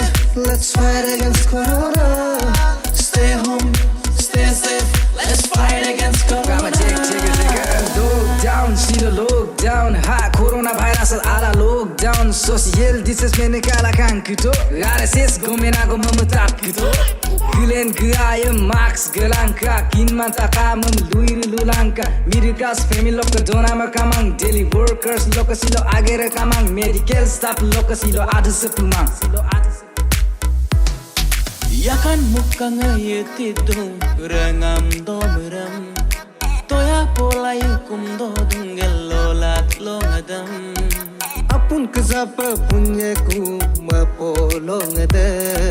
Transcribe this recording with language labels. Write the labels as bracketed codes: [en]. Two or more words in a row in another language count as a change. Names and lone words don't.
[en] let's fight against Corona. Stay home, stay safe, let's fight against Corona. Lockdown, see the lockdown. [mrg] Ha, coronavirus ala lockdown. [en] Social distance [mrg] mene kala kan kito. RSS gomena go mamutak kito. Gilen gaya max gelangka. Kin mantaka mamluir lulangka. [en] Middle class family [mrg] loka dona makamang. [en] Daily workers [mrg] loka silo agera kamang. [en] Medical staff [mrg] loka silo ada sepumang. Yakan mukang ayetidung rengam domeram. Toya pola yukum do dunggelolat longadam. Apun kezapa punyaku mapolongada.